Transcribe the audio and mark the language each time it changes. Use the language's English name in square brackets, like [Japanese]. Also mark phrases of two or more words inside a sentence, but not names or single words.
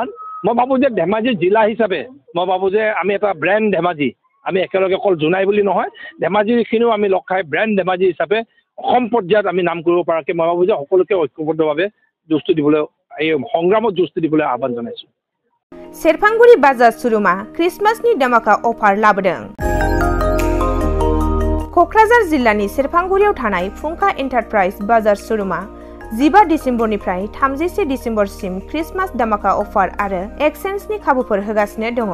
[Assamese] মই ভাবোঁ যে ধেমাজি জিলা হিচাপে মই ভাবোঁ যে আমি এটা ব্ৰেণ্ড ধেমাজি আমি একেলগে অকল জোনাই বুলি নহয় ধেমাজিখিনিও আমি লগ খাই ব্ৰেণ্ড ধেমাজি হিচাপে অসম পৰ্যায়ত আমি নাম কৰিব পৰাকৈ মই ভাবোঁ যে সকলোকে ঐক্যবদ্ধভাৱে যুঁজটো দিবলৈ এই সংগ্ৰামত যুঁজটো দিবলৈ আহ্বান জনাইছোঁ। [Bodo] सेरफांगुरि बाजार शोरूमा क्रिसमासनि धमाका अफार लाबोदों। कक्राझार जिल्लानि सेरफांगुरियाव थानाय फुंखा एन्टारप्राइज बाजार शोरूमा 15 डिसेम्बरनिफ्राय 31 डिसेम्बरसिम क्रिसमास धमाका अफार आरो एक्सचेन्जनि खाबुफोर होगासिनो दङ।